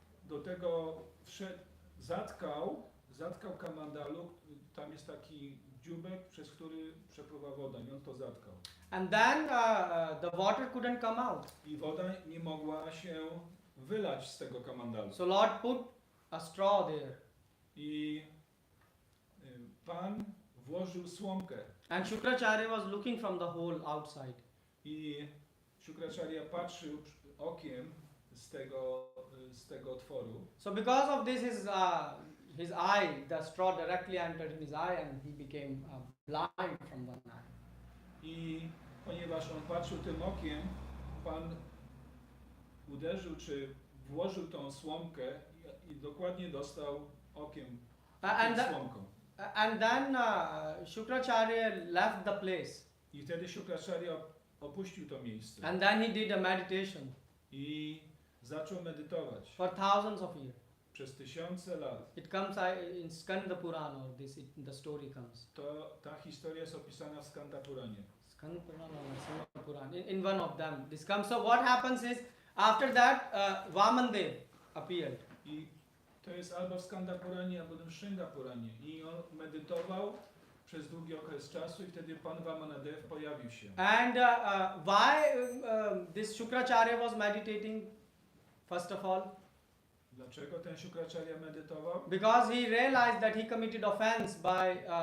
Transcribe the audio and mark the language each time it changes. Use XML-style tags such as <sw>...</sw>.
<pl>do tego wszedł, zatkał kamandalu, tam jest taki dziubek, przez który przepływa woda i on to zatkał.</pl> <en>And then the water couldn't come out.</en> <pl>I woda nie mogła się wylać z tego kamandalu.</pl> <en>So Lord put a straw there.</en> <pl>I Pan włożył słomkę</pl> <en>And Shukracharya was looking from the hole outside.</en> <pl>i Shukracharya patrzył okiem z tego otworu.</pl> <en>So because of this, his eye, the straw directly entered in his eye and he became blind from one eye.</en> <pl>I ponieważ on patrzył tym okiem, Pan uderzył czy włożył tą słomkę i dokładnie dostał okiem</pl> <en>And,</en> <pl>tą słomką.</pl> <en>and then Shukracharya left the place.</en> <pl>I wtedy Shukracharya opuścił to miejsce</pl> <en>And then he did a meditation</en> <pl>i zaczął medytować</pl> <en>for thousands of years.</en> <pl>przez tysiące lat.</pl> <en>It comes in Skanda Purana, or the story comes.</en> <pl>Ta historia jest opisana w Skanda Puranie.</pl> <en>Skanda Purana or Skanda Purana. In one of them, this comes. So what happens is, after that, Vamandev appeared.</en> <pl>I to jest albo w Skanda Puranie, albo w Szynga Puranie. I on medytował przez długi okres czasu i wtedy Pan Vamanadev pojawił się.</pl> <en>And why this Shukracharya was meditating, first of all?</en> <pl>Dlaczego ten Shukracharya medytował?</pl> <en>Because he realized that he committed offense by</en>